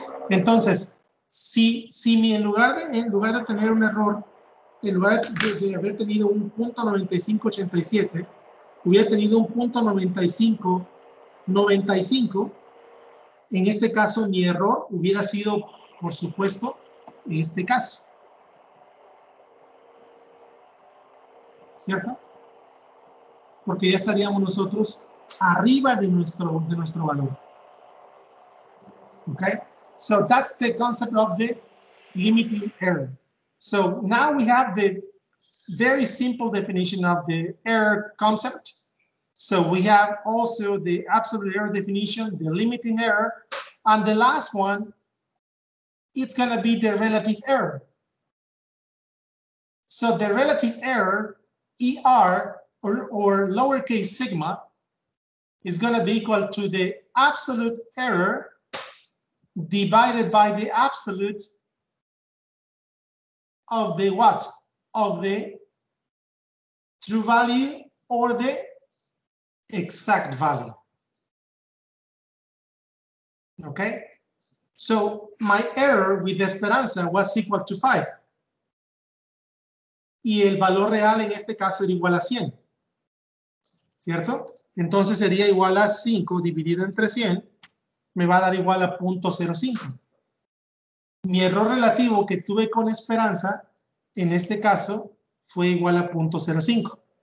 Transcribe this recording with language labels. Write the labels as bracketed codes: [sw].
[es] Entonces, si en lugar de tener un error, en lugar de haber tenido un punto 9587, hubiera tenido un punto 9595, en este caso mi error hubiera sido, por supuesto, en este caso. ¿Cierto? Porque ya estaríamos nosotros arriba de nuestro valor. [en] Okay? So that's the concept of the limiting error. So now we have the very simple definition of the error concept. So we have also the absolute error definition, the limiting error, and the last one, it's going to be the relative error. So the relative error, ER, or lowercase sigma, is going to be equal to the absolute error divided by the absolute of the what? Of the true value or the exact value. Okay? So my error with Esperanza was equal to 5. [es] Y el valor real en este caso era igual a 100. ¿Cierto? Entonces sería igual a 5 dividido entre 100. Me va a dar igual a 0.05. Mi error relativo que tuve con Esperanza, en este caso, fue igual a 0.05.